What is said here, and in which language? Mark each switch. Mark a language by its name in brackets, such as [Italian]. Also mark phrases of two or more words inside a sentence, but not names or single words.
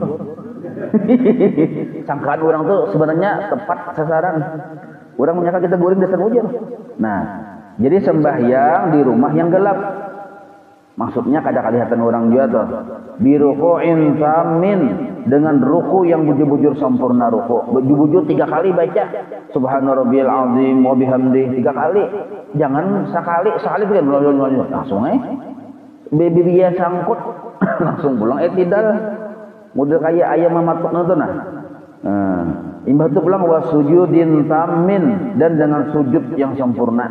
[Banjar] Sangkaan orang tuh sebenarnya tepat sasaran. Orang menyangka kita guring dasar bujur. Nah, jadi sembahyang di rumah yang gelap. Maksudnya kada kelihatan orang juga tuh. [Arabic] Biruku'in tamin, [Banjar] dengan ruku yang bujur-bujur sempurna ruku. Bujur-bujur 3 kali baca [Arabic] Subhana rabbiyal azim wa bihamdi [Banjar] 3 kali. Jangan sekali kan langsung biaya sangkut langsung pulang tidak model kayak ayam mematuk itu nah. Imbah itu pulang [Arabic] wasujudin tamin, [Banjar] dan dengan sujud yang sempurna.